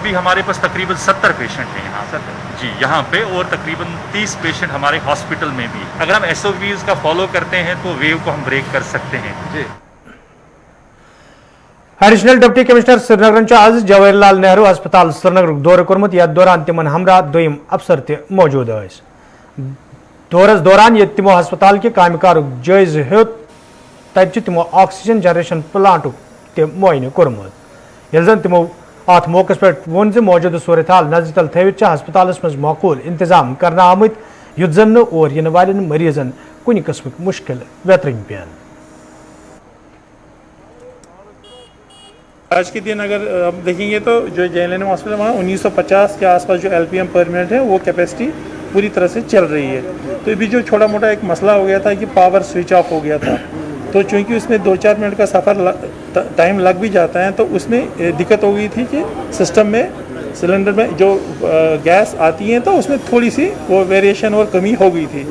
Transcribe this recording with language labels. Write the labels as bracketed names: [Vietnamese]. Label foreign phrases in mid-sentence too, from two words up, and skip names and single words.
[Urdu] ابھی ہمارے پاس تقریباً 70 پیشنٹ ہیں یہاں جی یہاں پہ، اور تقریباً 30 پیشنٹ ہمارے ہاسپٹل میں بھی. اگر ہم SOPs کا فالو کرتے ہیں تو ویو کو ہم بریک کر سکتے ہیں जी। [English] Additional Deputy Commissioner [Kashmiri] श्रीनगर आज जवाहरलाल नेहरू अस्पताल श्रीनगर दौर कोर्मुत यथ दौरान तिमन हमरा दोयम अफसर ते मौजूद स दौरस दौरान ये तिमो अस्पताल के कामकार जायज हेत तत तिमो [English] oxygen generation plant [Kashmiri] ते मुआयन कोर्मुत यल जन तिमो अत मौके पे वोन ज मौजूद सूरत हाल नजर तल थवित अस्पताल मज माकूल इंतजाम करना आमत युत जन और इन वालन मरीजन कुन किस्म मुश्किल वेतरन पेन। [Urdu] آج کے دن اگر آپ دیکھیں گے تو جو JNM ہاسپٹل وہاں 1950 کے آس پاس جو LPM پرمننٹ ہے وہ کپیسٹی پوری طرح سے چل رہی ہے. تو ابھی جو چھوٹا موٹا ایک مسئلہ ہو گیا تھا کہ پاور [English] switch off [Urdu] ہو گیا تھا، تو چونکہ اس میں 2-4 منٹ کا سفر ٹائم لگ بھی جاتا ہے، تو اس میں دقت ہو گئی تھی کہ سسٹم میں سلنڈر میں جو گیس آتی ہے تو اس میں تھوڑی سی وہ ویری ایشن اور کمی ہو گئی تھی.